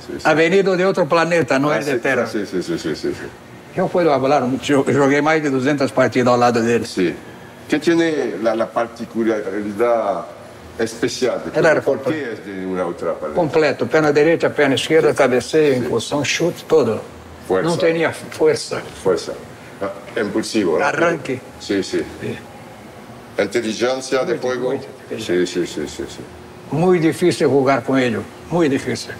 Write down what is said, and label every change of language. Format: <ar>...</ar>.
<es>Ha venido de</es> <pt>outro planeta, não é de Terra.</pt> <es>Sí.</es> <pt>Eu puedo falar, eu joguei mais de 200 partidas ao lado dele.</pt> <es>Sí. ¿Qué tiene la particularidad especial? ¿Por qué es de una otra planeta?</es> <pt>Completo, perna direita, perna esquerda, cabeceio, impulsão, chute, todo.</pt> <es>Fuerza.</es> <pt>Não tinha força.</pt> <es>Fuerza. Impulsivo. Arranque. Sí. Inteligencia de juego. Sí.</es> <pt>Muito difícil jogar com ele, muito difícil.</pt>